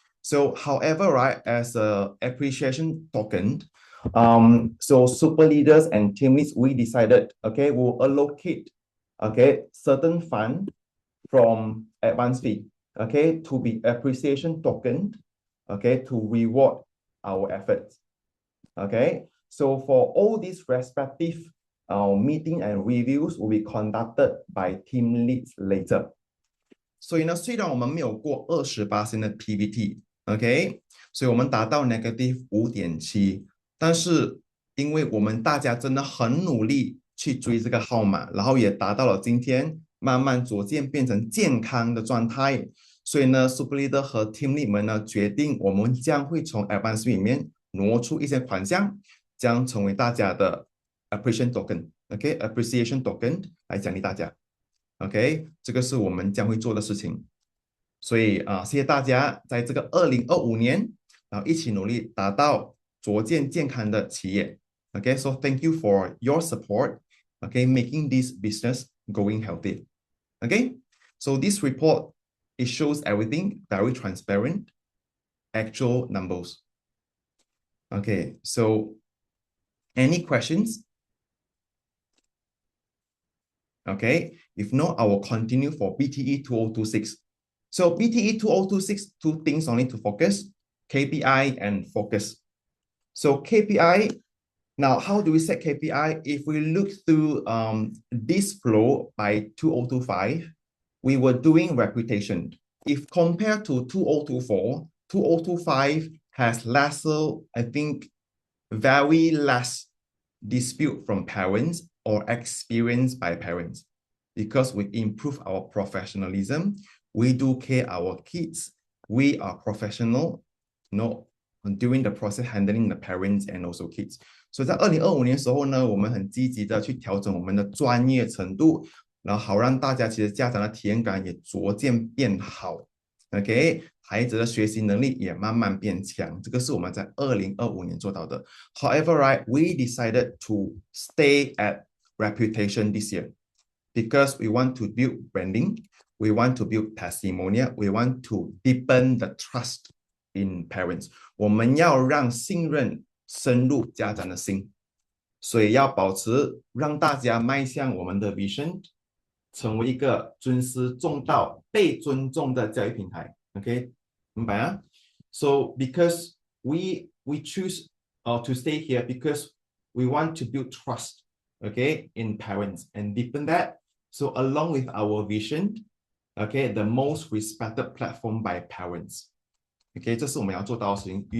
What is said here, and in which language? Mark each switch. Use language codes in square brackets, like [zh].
[en] So, however, right, as a appreciation token, so super leaders and team leads, we decided, okay, we'll allocate, okay, certain fund from advance fee, okay, to be appreciation token, okay, to reward our efforts. Okay, so for all these respective meeting and reviews will be conducted by team leads later. [zh] 所以呢，虽然我们没有过28%的 PVT， OK， 所以我们达到 negative 5.7， 但是因为我们大家真的很努力去追这个号码，然后也达到了今天慢慢逐渐变成健康的状态，所以呢 Super Leader 和 Team Lead 们呢决定，我们将会从 Advance 里面挪出一些款项，将成为大家的 Appreciation Token，OK， Appreciation Token 来奖励大家。 OK， 这个是我们将会做的事情，所以谢谢大家在这个2025年，然后一起努力达到逐渐健康的企业。 [en] OK，so thank you for your support. Okay, making this business going healthy. Okay, so this report, it shows everything very transparent, actual numbers. Okay, so any questions? Okay, if not, I will continue for BTE 2026. So BTE 2026, two things only to focus, KPI and focus. So KPI, now how do we set KPI? If we look through this flow by 2025, we were doing reputation. If compared to 2024, 2025 has lesser, I think, very less dispute from parents or experience by parents because we improve our professionalism. We do care our kids. We are professional, during the process handling the parents and also kids. [zh] 所以在2025年的时候呢，我们很积极的去调整我们的专业程度，然后好让大家其实家长的体验感也逐渐变好。 OK， 孩子的学习能力也慢慢变强，这个是我们在2025年做到的。 [en] However, right, we decided to stay at reputation this year because we want to build branding, we want to build testimonial, we want to deepen the trust in parents. [zh] 我们要让信任深入家长的心，所以要保持让大家迈向我们的 vision。成为一个尊师重道、被尊重的教育平台 [en] ，OK， [zh] 明白啊 [en] ？So because we choose to stay here because we want to build trust, okay, in parents and deepen that. So along with our vision, okay, the most respected platform by parents, okay， [zh] 这是我们要做到的事情。